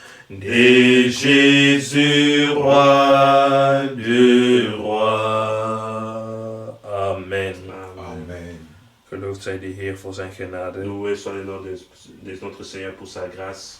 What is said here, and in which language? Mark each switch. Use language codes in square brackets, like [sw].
[fr] de Jésus, roi de rois. Amen. Amen. [nl] Geloofd zij de Heer voor zijn genade. [fr] Loué soit le nom de notre Seigneur pour sa grâce.